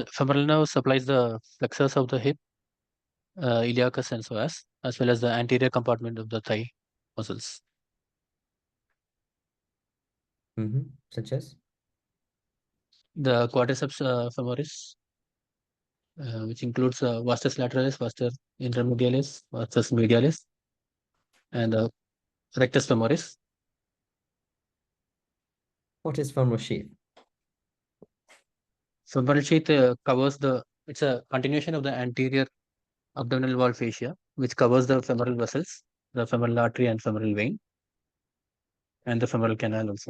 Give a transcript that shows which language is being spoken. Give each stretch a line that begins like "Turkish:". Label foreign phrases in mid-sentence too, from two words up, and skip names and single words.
English: Femoral nerve supplies the flexors of the hip, iliacus and psoas, as well as the anterior compartment of the thigh muscles. Such as? The quadriceps femoris, which includes vastus lateralis, vastus intermedialis, vastus medialis, and rectus femoris. What is femoral sheath? Femoral sheath it's a continuation of the anterior abdominal wall fascia, which covers the femoral vessels, the femoral artery and femoral vein, and the femoral canal also.